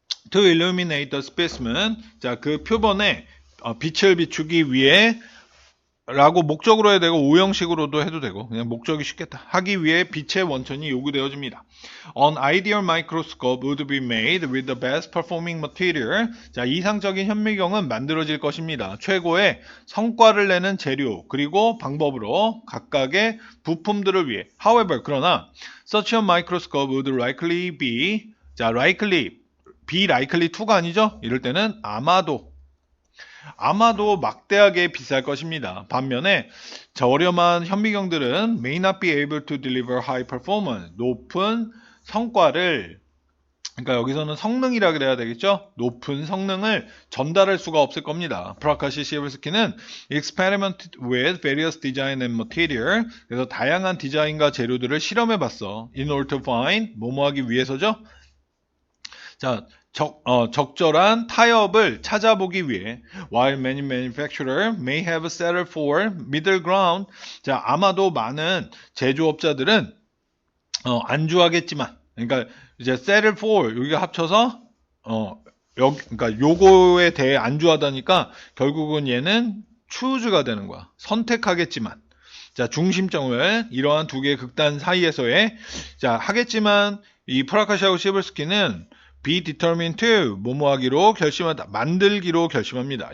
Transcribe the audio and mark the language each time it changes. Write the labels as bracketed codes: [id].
[en] to illuminate the specimen. [ko] 자, 그 표본에 빛을 비추기 위해 라고 목적으로 해야 되고 오형식으로도 해도 되고 그냥 목적이 쉽겠다. 하기 위해 빛의 원천이 요구되어집니다. [en] An ideal microscope would be made with the best performing material. [ko] 자, 이상적인 현미경은 만들어질 것입니다. 최고의 성과를 내는 재료 그리고 방법으로 각각의 부품들을 위해. [en] However, [ko] 그러나 [en] such a microscope would likely be 자, likely be likely to가 아니죠? [ko] 이럴 때는 아마도 막대하게 비쌀 것입니다. 반면에 저렴한 현미경들은 [en] may not be able to deliver high performance, [ko] 높은 성과를, 그러니까 여기서는 성능이라 그래야 되겠죠? 높은 성능을 전달할 수가 없을 겁니다. 프라카시 시에버스키는 [en] experimented with various design and material, [ko] 그래서 다양한 디자인과 재료들을 실험해 봤어. [en] in order to find, [ko] 뭐뭐 하기 위해서죠? 자, 적절한 타협을 찾아보기 위해 [en] while many manufacturers may have settled for middle ground. [ko] 자, 아마도 많은 제조업자들은 안주하겠지만, 그러니까 이제 settle for 여기가 합쳐서 그러니까 요거에 대해 안주하다니까 결국은 얘는 choose가 되는 거야. 선택하겠지만. 자, 중심점을 이러한 두 개의 극단 사이에서의 자, 하겠지만 이 프라카시하고 시에버스키는 [en] be determined to [ko] 뭐뭐하기로 결심하다 만들기로 결심합니다.